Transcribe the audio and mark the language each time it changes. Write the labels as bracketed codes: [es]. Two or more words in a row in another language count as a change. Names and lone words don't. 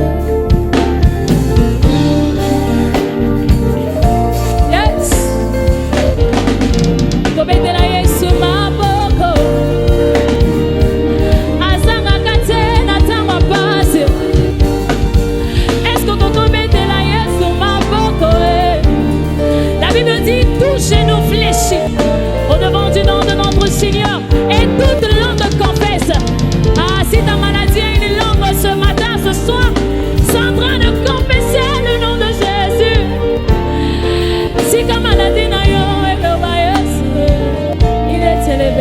[en] Yes! [ln] Tobetela Yesu maboko. Azanga kate na tama pase. [fr] Est-ce qu'on peut [ln] tobetela Yesu maboko? [fr] La Bible dit tout genou fléchi au devant du nom de notre Seigneur et toute langue confesse. Ah, si ta maladie est une langue ce matin, ce soir, c'est en train de confesser le nom de Jésus. Si ta maladie n'a rien, il est élevé.